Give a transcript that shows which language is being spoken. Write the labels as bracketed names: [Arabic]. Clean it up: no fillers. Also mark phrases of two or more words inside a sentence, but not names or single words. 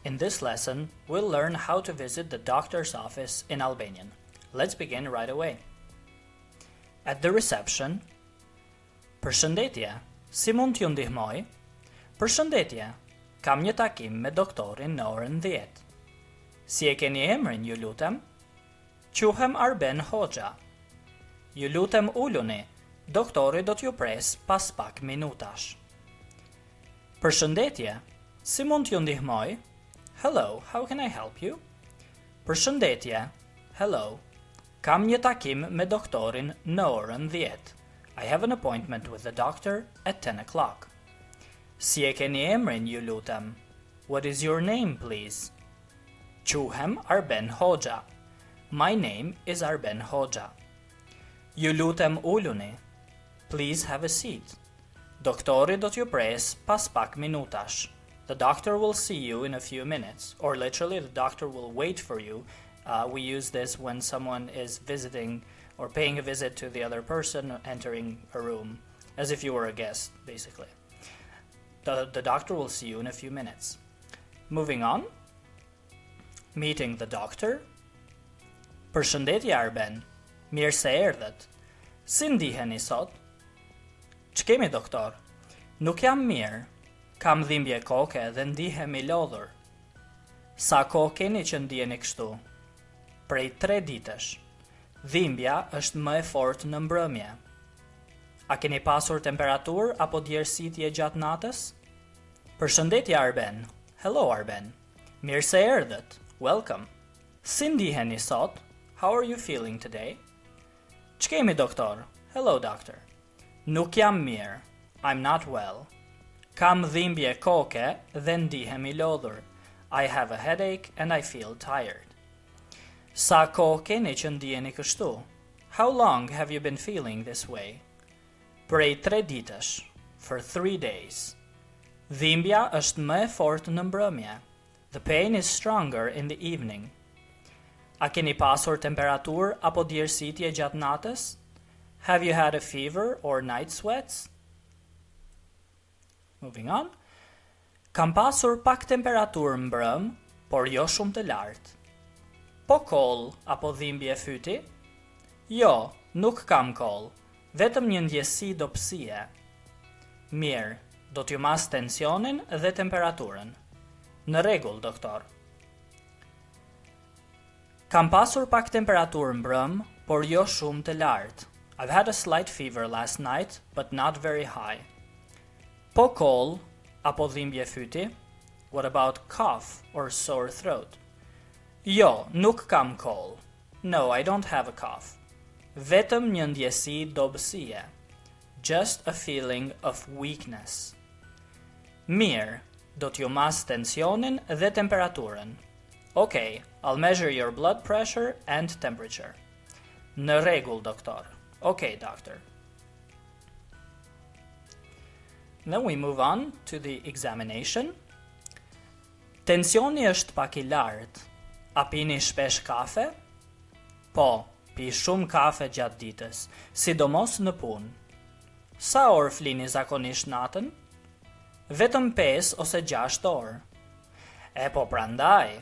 [English] In this lesson, we'll learn how to visit the doctor's office in Albanian. Let's begin right away. At the reception, [Albanian] Përshëndetje, si mund t'ju ndihmoj? Përshëndetje, kam një takim me doktorin në orën 10. Si e keni emrin, ju lutem? Quhem Arben Hoxha. Ju lutem uluni, doktori do t'ju pres pas pak minutash. Përshëndetje, si mund t'ju ndihmoj? [English] Hello, how can I help you? [Albanian] Përshëndetje, hello. Kam një takim me doktorin në orën 10. [English] I have an appointment with the doctor at 10 o'clock. [Albanian] Si e keni emrin, ju lutem? [English] What is your name, please? [Albanian] Quhem Arben Hoxha. [English] My name is Arben Hoxha. [Albanian] Ju lutem uluni. [English] Please have a seat. [Albanian] Doktori do t'ju pres pas pak minutash. [English] The doctor will see you in a few minutes, or literally the doctor will wait for you. We use this when someone is visiting or paying a visit to the other person entering a room, as if you were a guest, basically. The doctor will see you in a few minutes. Moving on. Meeting the doctor. [Albanian] Përshëndetje Arben, mirë se erdhët. Si ndiheni sot? Ç'kemi doktor? Nuk jam mirë. Kam dhimbje koke dhe ndihem I lodhur. Sa kohë keni që ndiheni kështu? Prej 3 ditësh. Dhimbja është më e fortë në mbrëmje. A keni pasur temperaturë apo djersitje gjatë natës? Përshëndetje Arben. Hello Arben. Mirë se erdhët. Welcome. Si ndiheni sot? [English] How are you feeling today? [Albanian] Ç'kemi doktor? [English] Hello doctor. [Albanian] Nuk jam mirë. [English] I'm not well. [Albanian] Kam dhimbje koke dhe ndihem I lodhur. [English] I have a headache and I feel tired. [Albanian] Sa kohë keni që ndiheni kështu? [English] How long have you been feeling this way? [Albanian] Prej 3 ditësh. [English] For 3 days. [Albanian] Dhimbja është më e fortë në mbrëmje. [English] The pain is stronger in the evening. [Albanian] A keni pasur temperaturë apo djersitje gjatë natës? [English] Have you had a fever or night sweats? Moving on. [Albanian] Kam pasur pak temperaturë mbrëm, por jo shumë të lartë. Po koll apo dhimbje fyti? Jo, nuk kam koll, vetëm një ndjesi dopsie. Mirë, do t'ju mas tensionin dhe temperaturën. Në rregull, doktor. Kam pasur pak temperaturë mbrëm, por jo shumë të lartë. [English] I've had a slight fever last night, but not very high. [Albanian] Po koll apo dhimbje fyti? [English] What about cough or sore throat? [Albanian] Jo, nuk kam koll. [English] No, I don't have a cough. [Albanian] Vetëm një ndjesi dobësie. [English] Just a feeling of weakness. [Albanian] Mirë, do t'ju mas tensionin dhe temperaturën. [English] Okay, I'll measure your blood pressure and temperature. [Albanian] Në rregull, doktor. [English] Okay, doctor. Then we move on to the examination. [Albanian] Tensioni është pak I lartë. A pini shpesh kafe? Po, pi shumë kafe gjatë ditës, sidomos në punë. Sa orë flini zakonisht natën? Vetëm 5 ose 6 orë. E po prandaj.